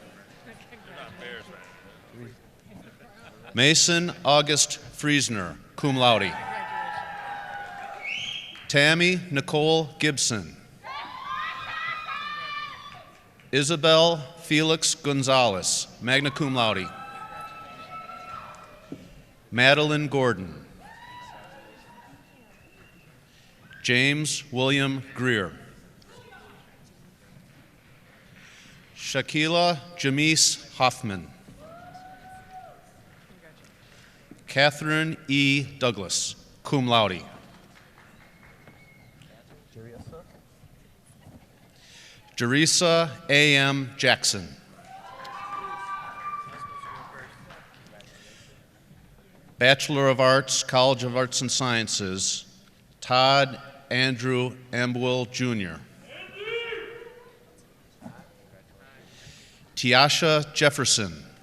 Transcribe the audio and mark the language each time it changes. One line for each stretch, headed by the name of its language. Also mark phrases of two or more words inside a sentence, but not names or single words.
English: Mason August Friesner,
Latin: cum laude.
English: Tammy Nicole Gibson. Isabel Felix Gonzalez,
Latin: magna cum laude.
English: Madeline Gordon. James William Greer. Shakila Jamise Hoffman. Catherine E. Douglas,
Latin: cum laude.
English: Jerisa A.M. Jackson. Bachelor of Arts, College of Arts and Sciences, Todd Andrew Ambuel, Jr. Tiasha Jefferson.